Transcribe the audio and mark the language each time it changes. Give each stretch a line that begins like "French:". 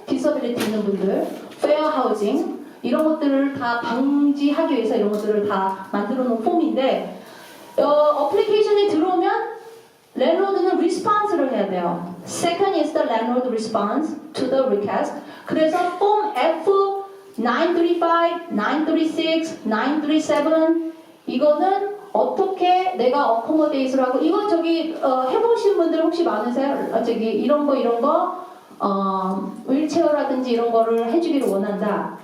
Korean: 디서빌리티 있는 분들, 페어 하우징 이런 것들을 다 방지하기 위해서 이런 것들을 다 만들어 놓은 폼인데 어플리케이션에 들어오면 랜로드는 response를 해야 돼요.
English: Second is the landlord response to the request.
Korean: 그래서 폼 F935, 936, 937 이거는 어떻게 내가 어코모데이트를 하고 이건 저기 해보신 분들 혹시 많으세요? 저기 이런 거 휠체어라든지 이런 거를 해주기를 원한다.